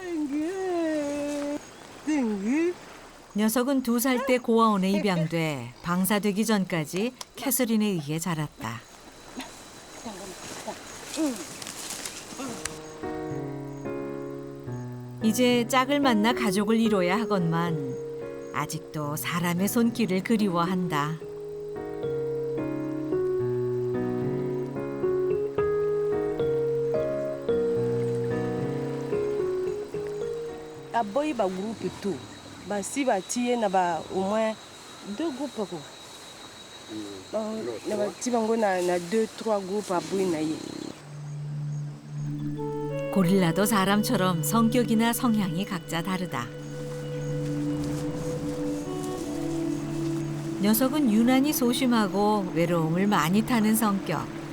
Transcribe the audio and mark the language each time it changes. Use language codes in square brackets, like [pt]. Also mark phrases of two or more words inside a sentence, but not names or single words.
[ko] 녀석은 2살 때 고아원에 입양돼 방사되기 전까지 캐서린에 의해 자랐다. 이제 짝을 만나 가족을 이뤄야 하건만 아직도 사람의 손길을 그리워한다. [sg] Aboyi ba [fr] groupe tout. [sg] Ba si ba tiye na ba [fr] au moins 2 groupes [sg] ko. Na ba ti bango na 2-3 groupes aboyi na ye. [ko] 고릴라도 사람처럼 성격이나 성향이 각자 다르다. 녀석은 유난히 소심하고 외로움을 많이 타는 성격.